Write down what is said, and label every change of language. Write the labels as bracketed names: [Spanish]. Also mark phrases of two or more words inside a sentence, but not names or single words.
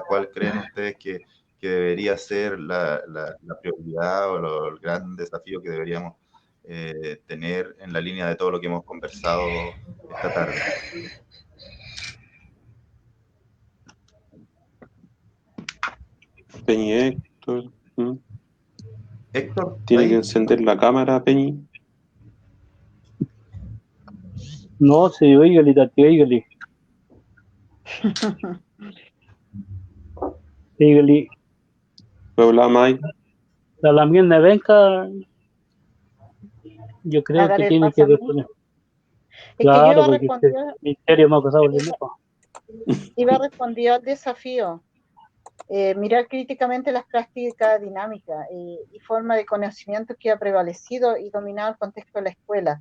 [Spanish] ¿Cuál creen ustedes que debería ser la prioridad o el gran desafío que deberíamos tener en la línea de todo lo que hemos conversado esta tarde? Peñi Héctor. Héctor, ¿Tiene que encender la cámara, Peñi? No, sí, oígale, Tati, oígale. Oígale. ¿Puedo hablar, Mike? La miel de Benca, yo creo que tiene que responder. Claro, porque el ministerio me ha pasado el dinero. Iba respondiendo al desafío. Mirar críticamente las prácticas dinámicas y forma de conocimiento que ha prevalecido y dominado el contexto de la escuela.